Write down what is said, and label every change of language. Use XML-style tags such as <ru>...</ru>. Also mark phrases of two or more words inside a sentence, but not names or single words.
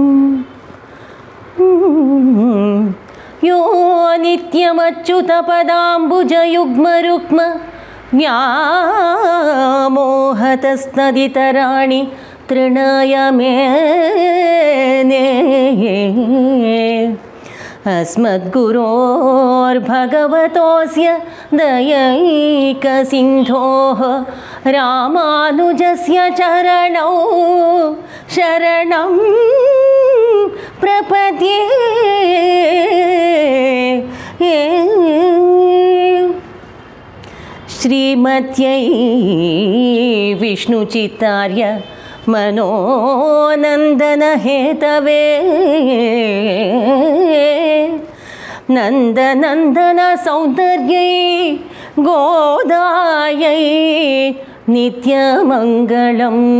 <sa>ಯೋ ನಿತ್ಯಮಚ್ಯುತಪದಾಂಬುಜಯುಗ್ಮರುಕ್ಮ ವ್ಯಾಮೋಹತಸ್ತದಿತರಾಣಿ ತೃಣಯ ಮೇನೆ. ಅಸ್ಮದ್ಗುರೋರ್ಭಗವತೋಸ್ಯ ದಯೈಕಸಿಂಧೋಃ ರಾಮಾನುಜಸ್ಯ ಚರಣೌ ಶರಣಂ ಪ್ರಪದ್ಯೆ. ಶ್ರೀಮತ್ಯೈ ವಿಷ್ಣುಚಿತ್ತಾರ್ಯ ಮನೋನಂದನ ಹೇತವೇ ನಂದನಂದನ ಸೌಂದರ್ಯೈ ಗೋದಾಯೈ ನಿತ್ಯಮಂಗಳಂ.</sa>